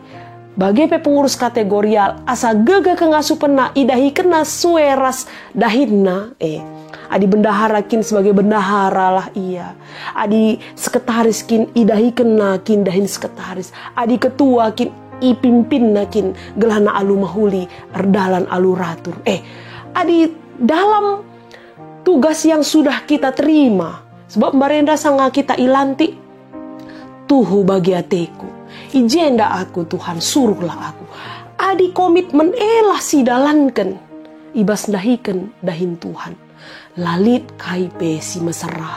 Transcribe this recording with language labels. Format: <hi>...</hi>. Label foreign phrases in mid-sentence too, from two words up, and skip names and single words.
<btx>Bagepe pengurus kategorial asa gegah kengasupan na idahi kena sueras dahinna Adi bendahara kin sebagai bendahara lah ia. Adi sekretaris kin idahi kena kin dahin sekretaris. Adi ketua kin ipimpin nakin gelana alu mahuli erdalan alu ratur.</btx> <id>Adi dalam tugas yang sudah kita terima.</id> <btx>Sebab marenda sanga kita ilanti. Tuhu bagi ateku. Ijenda aku Tuhan</btx> <id>suruhlah aku.</id> <btx>Adi komitmen elah si dalankan. Ibas dahikan dahin Tuhan. Lalit kaipe si mesra.</btx>